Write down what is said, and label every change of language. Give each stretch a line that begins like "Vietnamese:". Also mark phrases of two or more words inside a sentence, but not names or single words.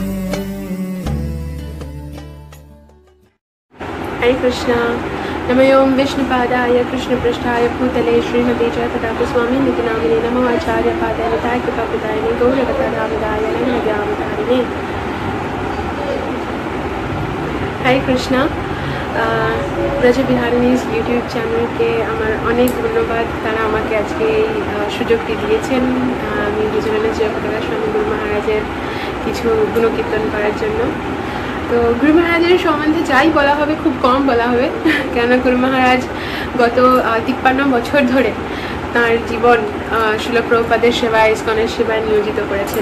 Sanskrit: हरे कृष्णा। नमो ओं विष्णुपादाय कृष्णपृष्ठाय भूतले श्रीमते च तथा स्वामी नितिनामिने नमो आचार्यपादाय निताय कृपाप्रदायिने गौरकथाधामदाय नमोज्ञानधारिणे। हरे कृष्णा।
Bangla: ব্রজবিহারিণীজ ইউটিউব চ্যানেলকে আমার অনেক ধন্যবাদ। তারা আমাকে আজকে এই সুযোগটি দিয়েছেন আমি বিজয়নাথ জয়প্রকাশ স্বামী গুরু মহারাজের কিছু গুণকীর্তন করার জন্য। তো গুরু মহারাজের সম্বন্ধে যাই বলা হবে খুব কম বলা হবে, কেননা গুরু মহারাজ গত 53 বছর ধরে তাঁর জীবন শিল প্রভুপাদের সেবায়, ইসকনের সেবায় নিয়োজিত করেছেন।